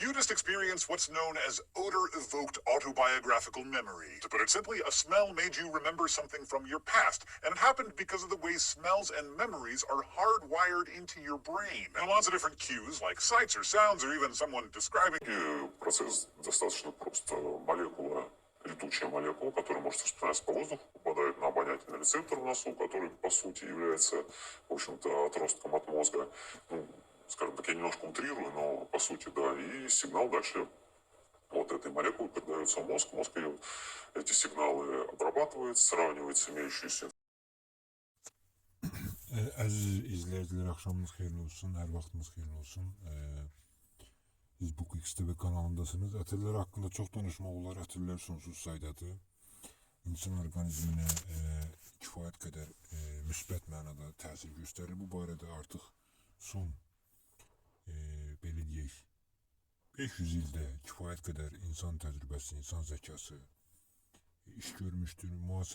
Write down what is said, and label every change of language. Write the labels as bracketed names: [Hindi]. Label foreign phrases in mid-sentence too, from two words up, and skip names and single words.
[English] You just experienced what's known as odor-evoked autobiographical memory. To put it simply, a smell made you remember something from your past, and it happened because of the way smells and memories are hardwired into your brain. And lots of different cues, like sights or sounds, or even someone describing. [Russian] Процесс достаточно просто. Молекула, летучая молекула, которая может распространяться по воздуху, попадает на обонятельный рецептор в носу, который, по сути, является, в общем-то, отростком от мозга. Ну, скажем так, я немножко утрирую, но, по сути, да. И сигнал дальше от этой молекулы передается в мозг. Мозг ее, эти сигналы обрабатывает, сравнивает с имеющейся. [Azerbaijani] Aziz izleyiciler, akşamınız hayırlı olsun, her vaktiniz hayırlı olsun. Siz bu XTV kanalındasınız. Ətirlər haqqında çox danışmaq olar. Ətirlər sonsuz saydadır. İnsan orqanizminə kifayət qədər müsbət mənada təsir göstərir. Bu barədə artıq son belə deyək 500 ildə kifayət qədər insan təcrübəsi, insan zəkası iş görmüşdür.